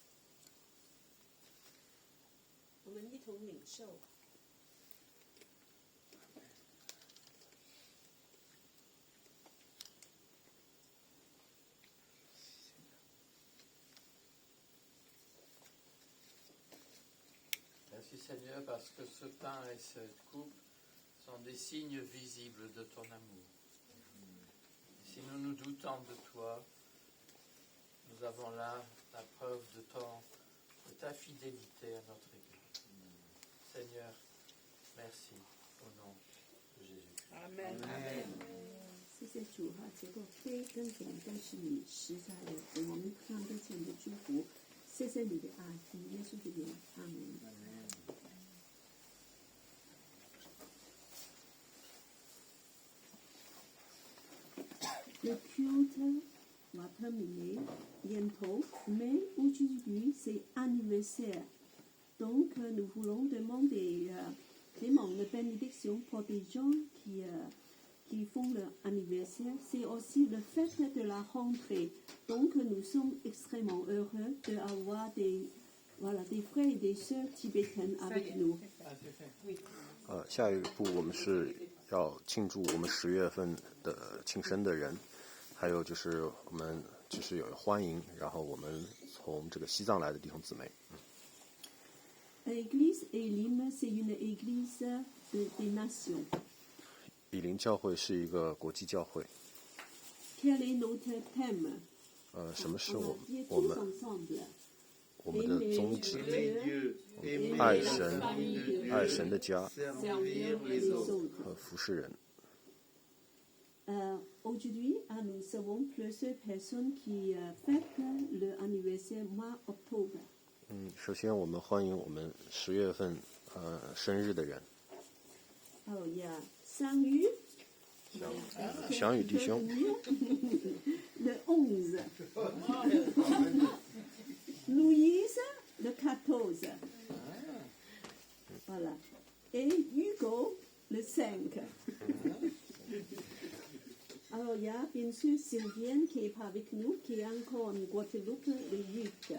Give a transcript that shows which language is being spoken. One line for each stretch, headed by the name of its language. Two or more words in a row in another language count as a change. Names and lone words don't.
Chinese: 我们一同领受。
French: Merci Seigneur parce que ce pain et cette coupe sont des signes visibles de ton amour. Et si nous nous doutons de toi, nous avons là la preuve de ta fidélité à notre égard. Seigneur, merci au nom de Jésus. Amen. Amen.
Chinese: 谢谢主哈，结果杯跟饼都是你实在的，给我们看得见的祝福。谢谢你的爱，奉耶稣的名，阿门。
French: Le culte va terminer bientôt, mais aujourd'hui c'est anniversaire. Donc nous voulons demander Clément une bénédiction pour des gens qui qui font leur anniversaire, c'est aussi le fait de la rentrée. Donc nous sommes extrêmement heureux d'avoir des frères et des sœurs tibétaines avec nous.
Chinese: 下一步我们是要庆祝我们10月份的庆生的人，还有就是我们就是有欢迎，然后我们从这个西藏来的弟兄姊妹。
French: L'église Elim, c'est une église des nations.
Chinese: 以林教会是一个国际教会。
French: Quel est notre thème?
Chinese: 什么是
French: On
Chinese: 我
French: va dire
Chinese: 我
French: tous
Chinese: 们
French: ensemble.
Chinese: 我们的宗旨？
French: Dieu, aimer
Chinese: 爱
French: la
Chinese: 神
French: famille de Dieu,
Chinese: 爱神的家
French: servir les les autres. autres.
Chinese: 和服侍人。
French: Aujourd'hui, nous avons plusieurs personnes qui fêtent l'anniversaire mois octobre.
Chinese: 首先我们欢迎我们10月份生日的人，
French: Alors, il y a Sang-Yu,
Chinese: 祥宇弟兄，
French: le 11. Louise, le 14. Voilà. Et Hugo, le 5. Alors, il y a bien sûr Sylvienne qui n'est pas avec nous, qui est encore en Guadeloupe, le 8.